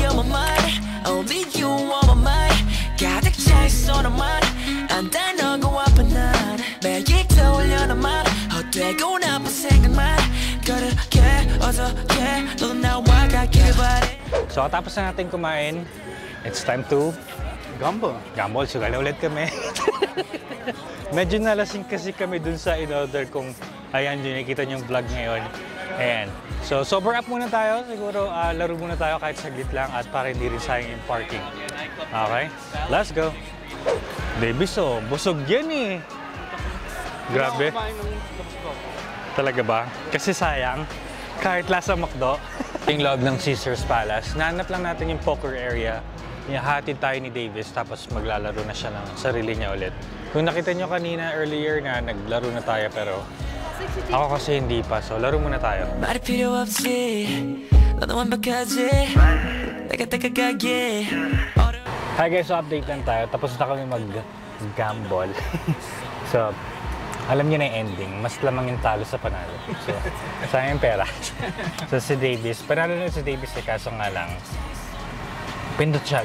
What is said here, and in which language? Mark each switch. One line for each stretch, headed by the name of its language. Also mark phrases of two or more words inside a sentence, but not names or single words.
Filipino: So, tapos na natin kumain.
English: It's time to Gamble. gamble. So,
Filipino: gala ulit kami. Medyo nalasing kasi kami dun sa in-order kung ayan, yun, nakikita niyo yung vlog ngayon. Ayan. So, sober up muna tayo. Siguro, laro muna tayo kahit saglit lang at para hindi rin sayang yung parking.
English: Okay? Let's go. Davis, oh.
Filipino: Busog yan eh. Grabe. Kumain ng gabos-gabos. Talaga ba? Kasi sayang, kahit lasa McDo. Yung loob ng Caesars Palace, nahanap lang natin yung
English: poker area.
Filipino: Hatid tayo ni Davis, tapos maglalaro na siya ng sarili niya ulit. Kung nakita nyo kanina earlier na naglaro na tayo, pero ako kasi hindi pa, so laro muna tayo.
Korean: 말이 필요 없지 너도 완벽하지 내가 다가가게
English: Hi guys,
Filipino: so update lang tayo. Tapos na kami mag-gamble. So, alam niyo na yung ending. Mas lamang yung talo sa panalo. So, sayang yung pera. So, si Davis. Panalo na si Davis eh, kaso nga lang. Pindot siya.